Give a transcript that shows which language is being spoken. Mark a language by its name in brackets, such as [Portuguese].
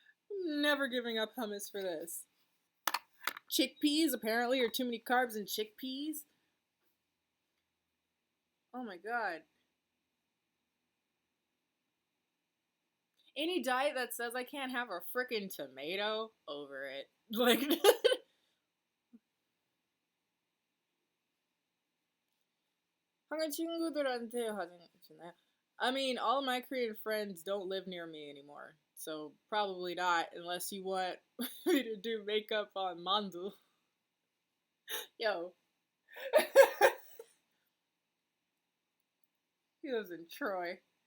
[English] I'm never giving up hummus for this. Chickpeas apparently are too many carbs in chickpeas. Oh my god. Any diet that says I can't have a freaking tomato, over it. [Korean] Like, 한국 친구들한테 화장했잖아요. [English] I mean, all of my Korean friends don't live near me anymore. So probably not unless you want me to do makeup on Mandu. Yo. He lives in Troy.